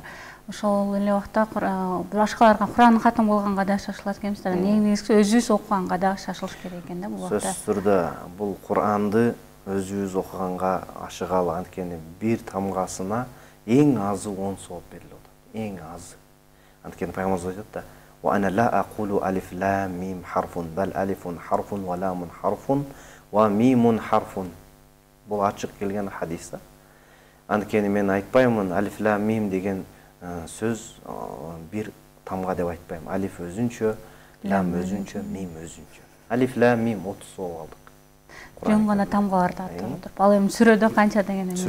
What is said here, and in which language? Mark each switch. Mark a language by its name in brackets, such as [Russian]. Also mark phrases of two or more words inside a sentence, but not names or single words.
[Kyrgyz] Ошол эле убакта башкаларга Кур'ан катым кылганга да шашылат экенбиз да. Эң негизгиси өзүбүз окуганга да шашылыш керек экен да бул убакта. Сөзсүз түрдө бул Кур'анды өзүбүз окуганга ашыгалы, анткени бир тамгасына эң азы 10 сооп берилет. Эң азы. Анткени пайгамбарыбыз айтат да: [Arabic] "وأنا لا أقول ألف لام ميم حرف بل ألف حرف ولام حرف وميم حرف." [Kyrgyz] Бул ачык келген хадис да. Анткени мен айтпаймын [Arabic] ألف لام ميم [Kyrgyz] деген сөз бир тамга деп айтпайм. Алиф өзүнчө, лам өзүнчө, мим өзүнчө. [Arabic] ألف لام ميم [Kyrgyz] 30 соо алдык. Жөн гана тамгаларды атап отуруп. Ал эми сүрөдө канча деген эмне?